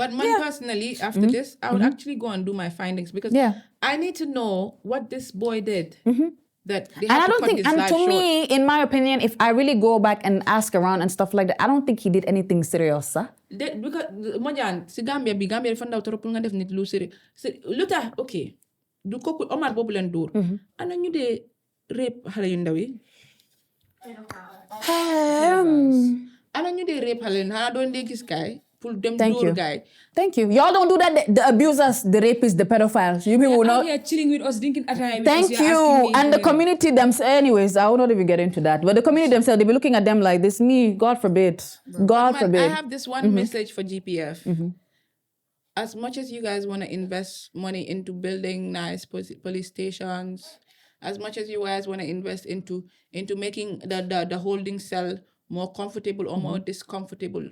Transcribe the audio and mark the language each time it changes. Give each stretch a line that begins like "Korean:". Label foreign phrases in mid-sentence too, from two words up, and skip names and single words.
English: But personally, after this, I would actually go and do my findings because I need to know what this boy did. That they have to cut his life short. Me, in my opinion, if I really go back and ask around and stuff like that, I don't think he did anything serious, sir.
Wolof: Because Mojan, si Gambia
English: found out
Wolof: nga def nit lu serious. Luta, okay. Du ko Omar bobu len door. Ana ñu de rape xalé yu ndaw yi. Ana ñu de rape xalé na doon de gis kay.
English: Thank you. Y'all don't do that. The abusers, the rapists, the pedophiles. You people will not. Here chilling with us, drinking atay. Thank you. And the community themselves. Anyways, I will not even get into that. But the community themselves, they'll be looking at them like this. Me, God forbid. God forbid. I have this one message for GPF. As much as you guys want to invest money into building nice police stations, as much as you guys want to invest into making the holding cell more comfortable or more discomfortable.